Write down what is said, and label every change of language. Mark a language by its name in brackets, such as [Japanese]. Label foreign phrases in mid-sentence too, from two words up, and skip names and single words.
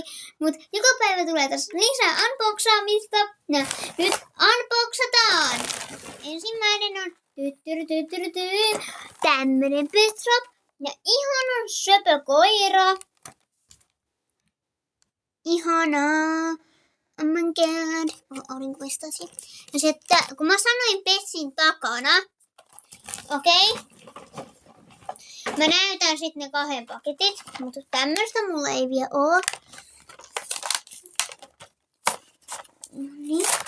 [Finnish] Mut joka päivä tulee tässä lisää unboxaamista. No nyt unboxataan. Ensimmäinen on tämmönen Petrop. Ja ihanan söpö koira. Ihanaa. [English] Oh my god. [Finnish] Aurinkoistasi. Ja sitten, kun mä sanoin Petsin takana. Okei. Mä näytän sitten ne 2 paketit. Mutta tämmöistä mulla ei vielä oo. Niin.